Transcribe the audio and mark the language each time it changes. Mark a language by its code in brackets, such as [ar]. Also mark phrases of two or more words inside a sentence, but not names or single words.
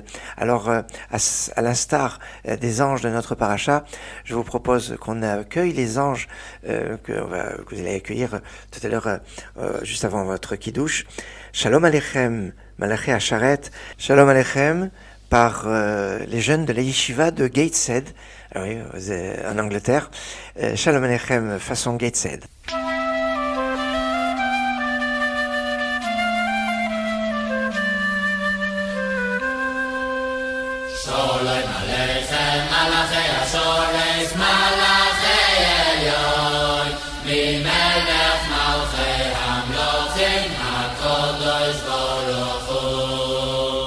[fr] Alors, à l'instar des anges de notre paracha, je vous propose qu'on accueille les anges que vous allez accueillir tout à l'heure, juste avant votre kiddush. [he] שלום עליכם מלאכי השרת שלום עליכם, [fr] par les jeunes de la yeshiva de Gateshead, oui, en Angleterre. Shalom Aleichem façon Gateshead. [he] שלום עליכם מלאכי השורש מלאכי עליון ממלך מלכי המלכים הקדוש ברוך הוא.